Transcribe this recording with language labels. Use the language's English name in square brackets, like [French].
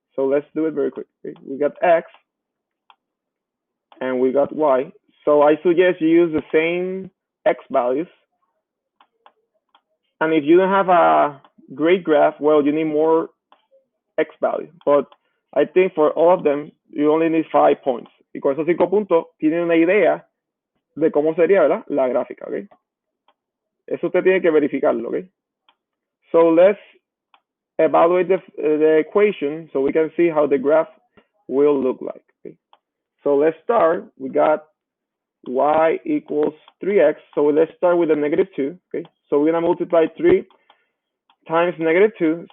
[English] So let's do it very quick, okay? We got x and we got y. So I suggest you use the same x values. And if you don't have a great graph, well, you need more x value. But I think for all of them, you only need 5 points. [Spanish] Y con esos 5 puntos, tienen una idea de cómo sería, ¿verdad? La gráfica, ¿ok? Eso usted tiene que verificarlo, ¿ok? [English] So let's evaluate the equation so we can see how the graph will look like, okay? So let's start. We got y equals 3x. So let's start with a negative 2, okay? So we're going to multiply 3 times negative 2.